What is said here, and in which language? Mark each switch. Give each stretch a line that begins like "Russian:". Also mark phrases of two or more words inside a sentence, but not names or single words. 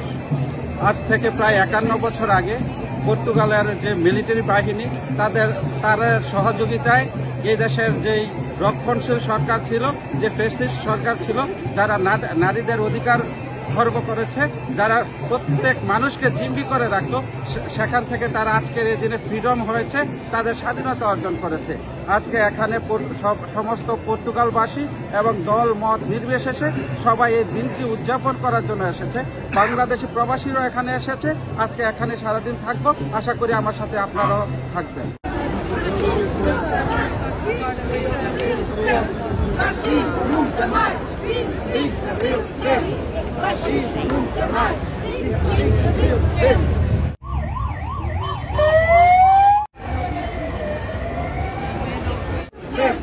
Bangla: আজ থেকে প্রায় 51 বছর আগে পর্তুগালের যে মিলিটারি বাহিনী তার সহযোগিতায় এই দেশের যেই রক্ষণশীল সরকার ছিল, যে ফ্যাসিস্ট সরকার ছিল, যারা নারীদের অধিকার খর্ব করেছে, যারা প্রত্যেক মানুষকে জিম্মি করে রাখতো, সেখান থেকে তারা আজকের এই দিনে ফ্রিডম হয়েছে, তাদের স্বাধীনতা অর্জন করেছে। আজকে এখানে সমস্ত পর্তুগালবাসী এবং দল মত নির্বিশেষে সবাই এই দিনটি উদযাপন করার জন্য এসেছে। বাংলাদেশি প্রবাসীরাও এখানে এসেছে। আজকে এখানে সারাদিন থাকবো, আশা করি আমার সাথে আপনারাও থাকবেন।
Portuguese: Fascismo nunca mais, 25 de abril sempre. Fascismo nunca mais, 25 de abril sempre. Sempre.